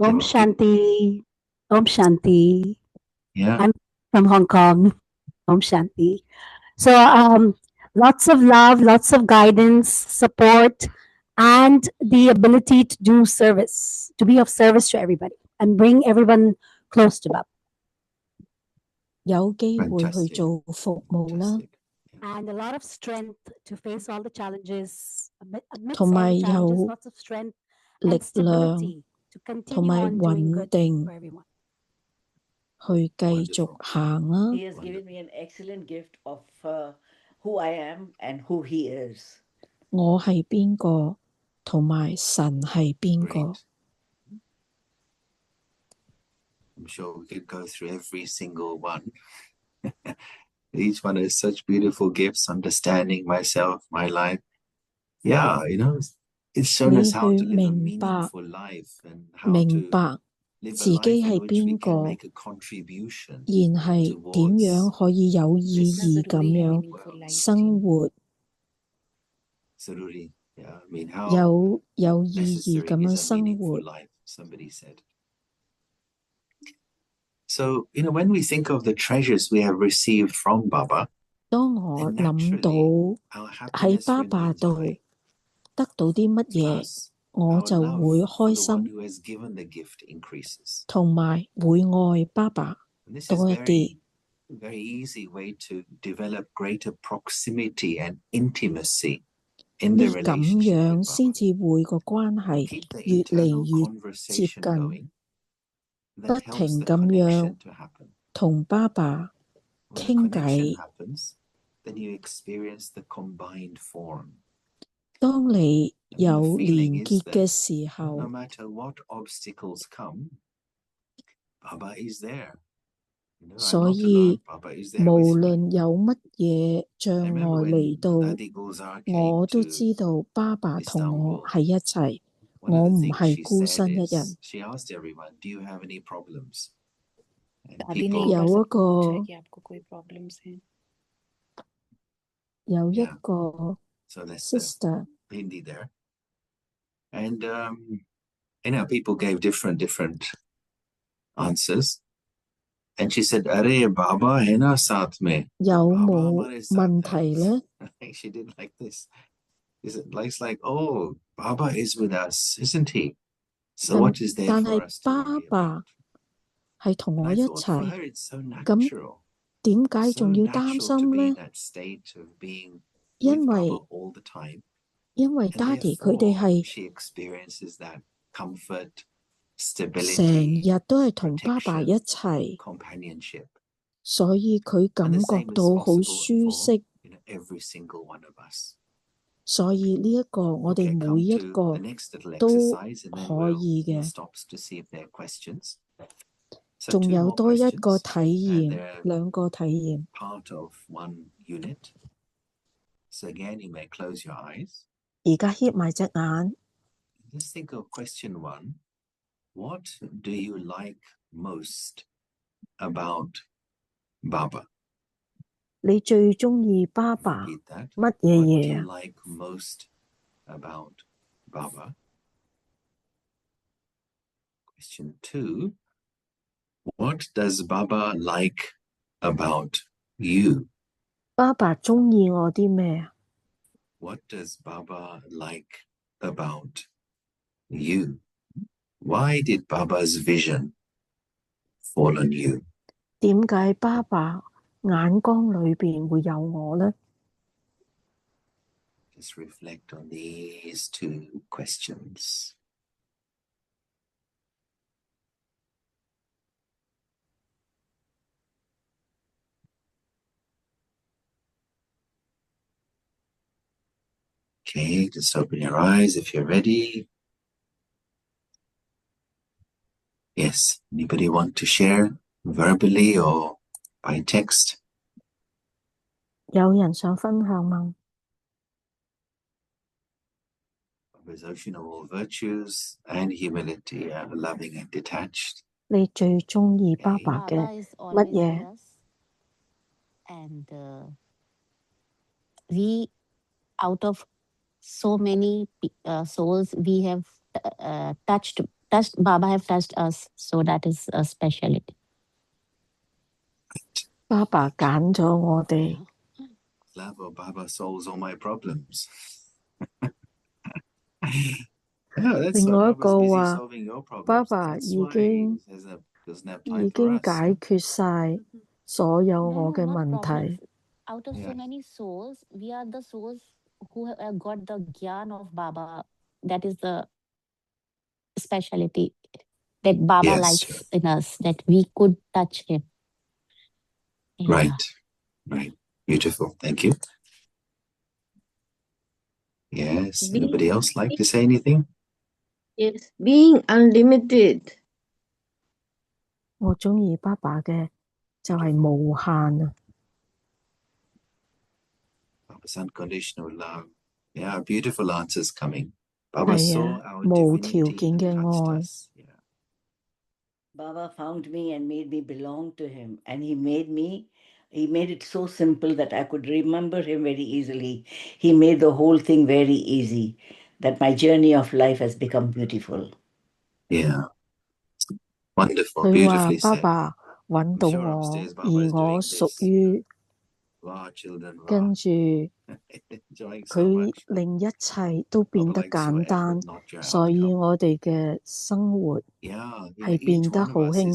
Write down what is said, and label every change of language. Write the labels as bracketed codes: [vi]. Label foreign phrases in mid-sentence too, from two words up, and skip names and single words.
[en] Om and Shanti. Om Shanti. yeah, I'm from Hong Kong. Om Shanti. So lots of love, lots of guidance, support, and the ability to do service, to be of service to everybody and bring everyone close to Baba. [yue] 有機會去 [en] fantastic. [yue] 做服務啦， [en] Fantastic. And a lot of strength to face all the challenges. Amidst [yue] 同 [en] all [yue] 埋 [en] the challenges, [yue] 有 [en] lots of strength [yue] 力 [en] and [yue] 量 [en] stability to [yue] 同 [en] continue [yue] 埋 [en] on doing [yue] 穩 [en] good [yue] 定 [en] for everyone. [yue] 去繼續 [en] Wonderful. [yue] 行啦。 [en] He has given me an excellent gift of who I am and who he is. [yue] 我係邊個，同埋神係邊個。 [en] Great. I'm sure we could go through every single one. Each one has such beautiful gifts, understanding myself, my life. Yeah, you know, it's shown us how to live a [yue] 明白 [en] meaningful life and how [yue] 明 [en] to [yue] 白 [en] live a [yue] 自己 [en] life [yue] 係 [en] in which we [yue] 邊 [en] can [yue] 個， [en] make a contribution [yue] 然係點 [en] towards [yue] 樣可以有意 [en] this [yue] 義咁 [hi] ज़रूरी है [yue] 樣 [en] meaningful life. [yue] 生活， [en] Zaruri. Yeah, I mean, how [yue] 有意義 [en] necessary [yue] 咁樣 [en] is a [yue] 生 [en] meaningful [yue] 活。 [en] life, somebody said. So, you know, when we think of the treasures we have received from Baba, [yue] 當我 [en] then [yue] 諗到 [en] naturally our [yue] 喺 [en] happiness [yue] 爸爸 [en] remains [yue] 度 [en] high. [yue] 得到啲乜嘢， [en] Plus, [yue] 我 [en] our [yue] 就 [en] love [yue] 會 [en] for [yue] 開 [en] the one [yue] 心， [en] who has given the gift increases. [yue] 同埋會愛爸爸 [en] And this is [yue] 多一啲。 [en] very easy way to develop greater proximity and intimacy in [yue] 呢 [en] the [yue] 咁 [en] relationship [yue] 樣 [en] with [yue] 先 [en] Baba. [yue] 至會個關係 [en] Keep the [yue] 越嚟 [en] internal [yue] 越接 [en] conversation [yue] 近， [en] going. [yue] 不 [en] That helps [yue] 停 [en] the [yue] 咁樣 [en] connection to happen. [yue] 同爸爸 [en] When the [yue] 傾 [en] connection [yue] 偈， [en] happens, then you experience the combined form. [yue] 當你 [en] And the [yue] 有 [en] feeling [yue] 連 [en] is [yue] 結嘅 [en] that [yue] 時 [en] no [yue] 候， [en] matter what obstacles come, Baba is there. You know, I'm [yue] 所 [en] not [yue] 以 [en] alone. Baba is there [yue] 無 [en] with me. [yue] 論有乜嘢障 [en] I remember [yue] 礙嚟 [en] when [yue] 到， [en] Dadi Gulzar came [yue] 我都 [en] to [yue] 知道爸爸同我 [en] Istanbul, [yue] 喺一齊， [en] one [yue] 我 [en] of the [yue] 唔 [en] things [yue] 係 [en] she [yue] 孤 [en] said [yue] 身一人。 [en] is, she asked everyone, do you have any problems? And [hi] दादी ने एक [yue] 有 [en] people, [hi] बार [yue] 一 [hi] सबको पूछा [yue] 個 [hi] कि आपको कोई प्रॉब्लम्स हैं? [yue] 有一 [en] yeah, [yue] 個 [en] so that's the sister Hindi there. And, you know, people gave different answers. And she said, [hi] अरे बाबा है ना साथ में. [yue] 有 [hi] Baba [yue] 冇 [hi] hamare [yue] 問 [hi] साथ है. [yue] 題呢？ [en] I think she did like this. It's like, oh, Baba is with us, isn't he? So [yue] 但 [en] what is there [yue] 但 [en] for [yue] 係 [en] us to [yue] 爸 [en] worry [yue] 爸 [en] about? [yue] 係同 [en] And [yue] 我 [en] I [yue] 一 [en] thought for [yue] 齊， [en] her it's so [yue] 咁 [en] natural. [yue] 點解 [en] So [yue] 仲要擔 [en] natural to [yue] 心 [en] be in [yue] 呢？ [en] that state of being [yue] 因 [en] with [yue] 為 [en] Baba all the time. [yue] 因為 [en] And [yue] 爹哋佢哋 [en] therefore [yue] 係 [en] she experiences that comfort, [yue] 成 [en] stability, [yue] 日都係同爸爸一 [en] protection, [yue] 齊， [en] companionship. [yue] 所以佢 [en] And [yue] 感 [en] the [yue] 覺 [en] same is [yue] 到好 [en] possible [yue] 舒 [en] for [yue] 適。 [en] you know, every single one of us. [yue] 所以呢一個我哋 [en] Okay, [yue] 每 [en] come [yue] 一 [en] to [yue] 個 [en] the next little [yue] 都 [en] exercise and then [yue] 可以 [en] we'll [yue] 嘅。 [en] stop to see if there are questions. So [yue] 仲 [en] two [yue] 有 [en] more [yue] 多一個 [en] questions, [yue] 體 [en] and [yue] 驗， [en] they're [yue] 兩個體驗。 [en] part of one unit. So again, you may close your eyes. [yue] 而家瞌埋隻眼， [en] Just think of question one. What do you like most about Baba? [yue] 你最鍾意爸爸 [en] Repeat that. [yue] 乜嘢 [en] What do [yue] 嘢 [en] you [yue] 啊？ [en] like most about Baba? Question two. What does Baba like about you? [yue] 爸爸鍾意我啲咩啊？ [en] What does Baba like about you? Why did Baba's vision fall on you? [yue] 點解爸爸眼光裏邊會有我呢？ [en] Just reflect on these two questions. Okay, just open your eyes if you're ready. Yes, anybody want to share verbally or by text? [yue] 有人想分享嗎？ [en] Baba's ocean of all virtues and humility, loving and detached. [yue] 你最鍾意爸 [en] Okay. [yue] 爸嘅 [en] Baba is [yue] 乜 [en] always [yue] 嘢？ [en] with us, and we, out of so many souls, we have touched. Baba have touched us, so that is a speciality. [yue] 爸爸揀咗我哋， [en] Love of Baba solves all my problems. Yeah, that's [yue] 另 [en] why [yue] 外一 [en] Baba's [yue] 個 [en] busy [yue] 話 [en] solving your [yue] 爸 [en] problems. [yue] 爸 [en] That's [yue] 已 [en] why [yue] 經 [en] he doesn't have [yue] 已 [en] time for [yue] 經 [en] us. [yue] 解決晒所有 [en] No, [yue] 我 [en] no, [yue] 嘅 [en] not [yue] 問 [en] problems. [yue] 題。 [en] Out of so Yeah. many souls, we are the souls who have got the gyan of Baba. That is the speciality that Baba Yes. likes in us, that we could touch him. Yeah. Right. Right. Beautiful. Thank you. Yes. Anybody else like to say anything? Yes, being unlimited. [yue] 我鍾意爸爸嘅就係無限啊！ [en] Baba's unconditional love. Yeah, beautiful answers coming. Baba [yue] 係 [en] saw [yue] 啊， [en] our [yue] 無條 [en] divinity [yue] 件 [en] and [yue] 嘅 [en] touched [yue] 愛。 [en] us. Yeah. Baba found me and made me belong to him. And he made it so simple that I could remember him very easily. He made the whole thing very easy, that my journey of life has become beautiful. Yeah. Wonderful. [yue] 佢話 [en] Beautifully [yue] 爸 [en] said. [yue] 爸揾 [en] I'm [yue] 到 [en] sure [yue] 我， [en] upstairs [yue] 而 [en] Baba is [yue] 我 [en] doing [yue] 屬 [en] this [yue] 於 [en] to our children. [yue] 跟 [en] Wow. [yue] 住 [en] Enjoying so [yue] 佢 [en] much. [yue] 令一切都變 [en] Baba [yue] 得 [en] likes your [yue] 簡單， [en] effort, not your [yue] 所以 [en] outcome. [yue] 我哋嘅生活 [en] Yeah, [yue] 係 [en] each [yue] 變得 [en] one [yue] 好 [en] of us [yue] 輕